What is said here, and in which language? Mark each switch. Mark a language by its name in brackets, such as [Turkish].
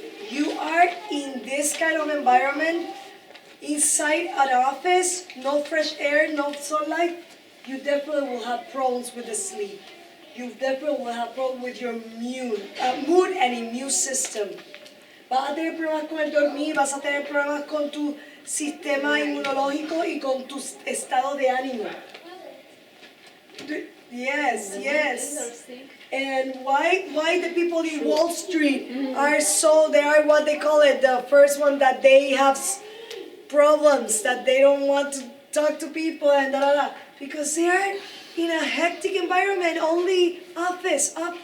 [English] You are in this kind of environment, inside an office, no fresh air, no sunlight, you definitely will have problems with the sleep. You definitely will have problems with your mood and immune system. [Spanish] Vas a tener problemas con el dormir, vas a tener problemas con tu sistema inmunológico y con tu estado de ánimo. [English] Yes. And why the people in Wall Street they are what they call it, the first one that they have problems, that they don't want to talk to people and because they are in a hectic environment, only office.